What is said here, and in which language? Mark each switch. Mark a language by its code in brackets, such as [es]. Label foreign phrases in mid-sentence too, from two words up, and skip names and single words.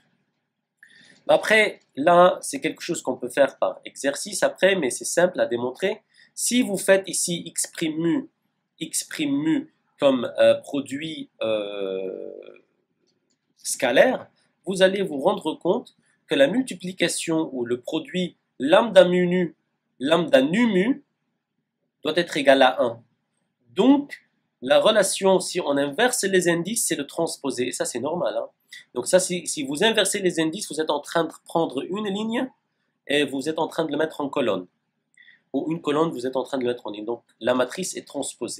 [fr] Après, là, c'est quelque chose qu'on peut faire par exercice après, mais c'est simple à démontrer. Si vous faites ici x' mu comme produit scalaire, vous allez vous rendre compte que la multiplication ou le produit lambda mu nu, lambda nu mu doit être égal à 1. Donc, la relation, si on inverse les indices, c'est le transposer. Et ça, c'est normal. Donc ça, si vous inversez les indices, vous êtes en train de prendre une ligne et vous êtes en train de le mettre en colonne. Ou une colonne, vous êtes en train de le mettre en ligne. Donc, la matrice est transposée.